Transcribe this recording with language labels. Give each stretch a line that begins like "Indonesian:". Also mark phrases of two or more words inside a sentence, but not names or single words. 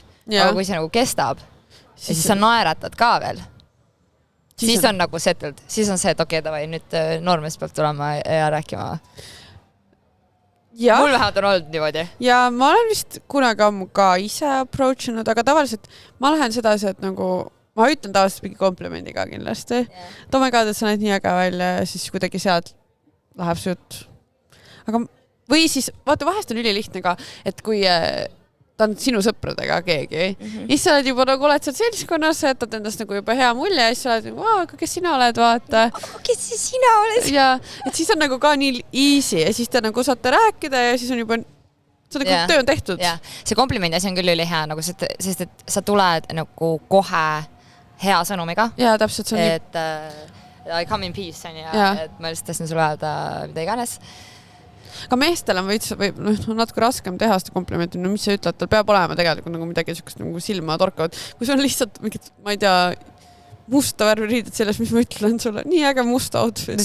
Estonian: Aga kui see nagu kestab ja siis sa naeratad ka veel, siis on nagu settled, siis on see, et okei, davai, nüüd noormees peab tulema ja rääkima. Ja. Mul vähemalt on olnud niimoodi. Ja ma olen vist kunagi ammu ka ise approachinud, aga tavaliselt ma lähen sedasi, et nagu ma ütlen tavaliselt mingi komplimendiga kindlasti.
English: Oh my god,
Estonian: et sa näed nii äge välja ja siis kuidagi sealt läheb see jutt. Aga või siis, vaata, vahest on ülilihtne ka, et kui ta on sinu sõpradega keegi. Siis sa oled juba nagu oled seal seltskonnas, jätad endast nagu juba hea mulje ja siis sa oled, aga kes sina oled, vaata. Kes sina oled? Ja, et siis on nagu ka nii easy ja siis te nagu saate rääkida ja siis on juba see nagu töö on tehtud. Ja. See komplimendi asi on küll ülihea, nagu sest et sa tuled nagu kohe hea sõnumiga. Ja, täpselt see on nii.
English: Et I come in peace,
Estonian: et ma lihtsalt tahtsin sulle öelda mida iganes. Aga meestel on natuke raskem teha seda komplimenti, no mis sa ütled, tal peab olema tegelikult nagu midagi sellist nagu silma torkavad. Kui see on lihtsalt mingid, ma ei tea, musta värvi riided selles, mis ma ütlen sulle, nii äge musta outfit.